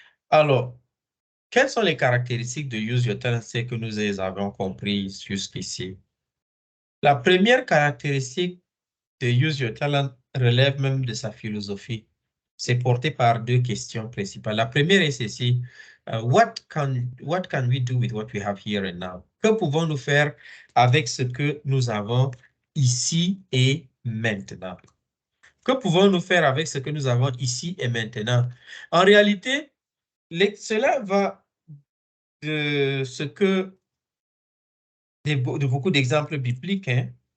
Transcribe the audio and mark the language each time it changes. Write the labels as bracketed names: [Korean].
[French] Alors, quelles sont les caractéristiques de use your talents que nous les avons compris jusqu'ici? La première caractéristique de use your talent relève même de sa philosophie. C'est porté par deux questions principales. La première est ceci. [English] What can we do with what we have here and now? [French] Que pouvons-nous faire avec ce que nous avons ici et maintenant? Que pouvons-nous faire avec ce que nous avons ici et maintenant? En réalité, cela va de ce que de beaucoup d'exemples bibliques, hein.